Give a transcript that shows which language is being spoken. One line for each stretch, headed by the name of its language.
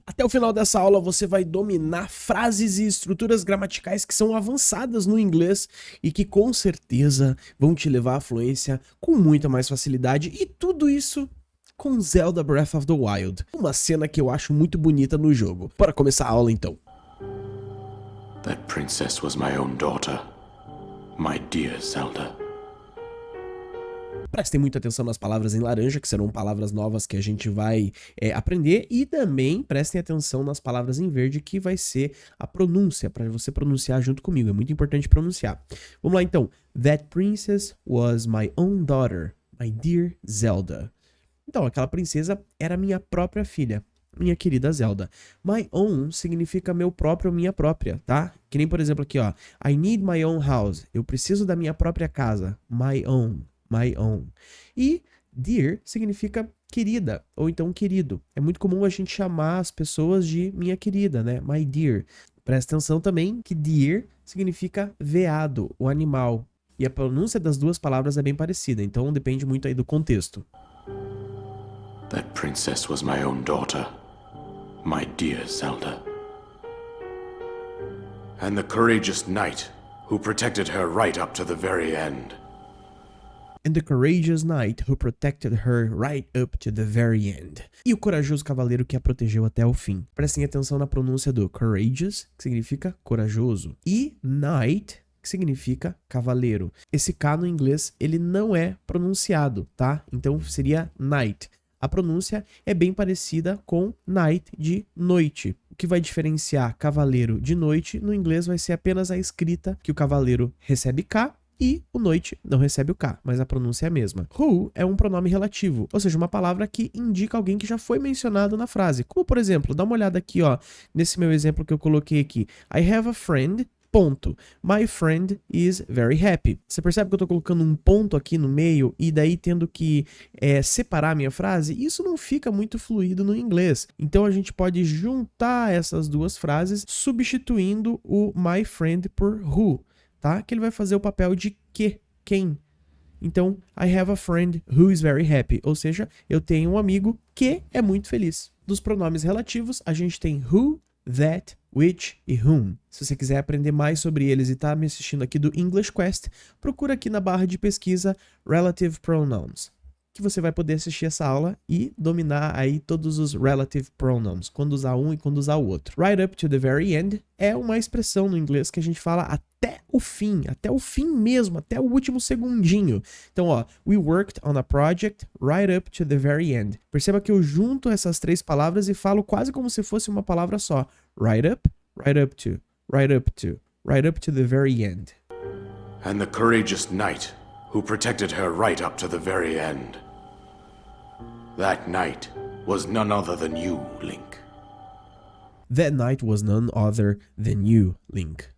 Portuguese: Até o final dessa aula você vai dominar frases e estruturas gramaticais que são avançadas no inglês e que com certeza vão te levar à fluência com muita mais facilidade, e tudo isso com Zelda Breath of the Wild, uma cena que eu acho muito bonita no jogo. Bora começar a aula então.
English: That princess was my own daughter, my dear Zelda.
Portuguese: Prestem muita atenção nas palavras em laranja, que serão palavras novas que a gente vai aprender, e também prestem atenção nas palavras em verde, que vai ser a pronúncia, para você pronunciar junto comigo, é muito importante pronunciar. Vamos lá então.
English: That princess was my own daughter, my dear Zelda.
Portuguese: Então, aquela princesa era minha própria filha, minha querida Zelda.
English: My own
Portuguese: significa meu próprio, minha própria, tá? Que nem, por exemplo, aqui, ó.
English: I need my own house.
Portuguese: Eu preciso da minha própria casa.
English: My own. My own.
Portuguese: E dear significa querida, ou então querido. É muito comum a gente chamar as pessoas de minha querida, né?
English: My dear.
Portuguese: Presta atenção também que dear significa veado, o animal. E a pronúncia das duas palavras é bem parecida, então depende muito aí do contexto.
English: That princess was my own daughter, my dear Zelda. And the courageous knight who protected her right up to the very end. And the courageous knight who protected her right up to the very end.
Portuguese: E o corajoso cavaleiro que a protegeu até o fim. Prestem atenção na pronúncia do courageous, que significa corajoso, e knight, que significa cavaleiro. Esse K no inglês, ele não é pronunciado, tá? Então seria knight. A pronúncia é bem parecida com night, de noite. O que vai diferenciar cavaleiro de noite no inglês vai ser apenas a escrita, que o cavaleiro recebe K e o noite não recebe o K, mas a pronúncia é a mesma. Who é um pronome relativo, ou seja, uma palavra que indica alguém que já foi mencionado na frase. Como, por exemplo, dá uma olhada aqui, ó, nesse meu exemplo que eu coloquei aqui.
English: I have a friend, ponto. My friend is very happy.
Portuguese: Você percebe que eu tô colocando um ponto aqui no meio e daí tendo que separar a minha frase? Isso não fica muito fluido no inglês. Então a gente pode juntar essas duas frases substituindo o
English: my friend
Portuguese: por who, tá? Que ele vai fazer o papel de que, quem.
English: Então, I have a friend who is very happy.
Portuguese: Ou seja, eu tenho um amigo que é muito feliz. Dos pronomes relativos, a gente tem who, that, which e whom. Se você quiser aprender mais sobre eles e tá me assistindo aqui do English Quest, procura aqui na barra de pesquisa Relative Pronouns, que você vai poder assistir essa aula e dominar aí todos os relative pronouns, quando usar um e quando usar o outro.
English: Right up to the very end
Portuguese: é uma expressão no inglês que a gente fala até o fim mesmo, até o último segundinho. Então, ó,
English: we worked on a project right up to the very end.
Portuguese: Perceba que eu junto essas três palavras e falo quase como se fosse uma palavra só.
English: Right up to, right up to, right up to the very end. And the courageous knight who protected her right up to the very end. That knight was none other than you, Link. That knight was none other than you, Link.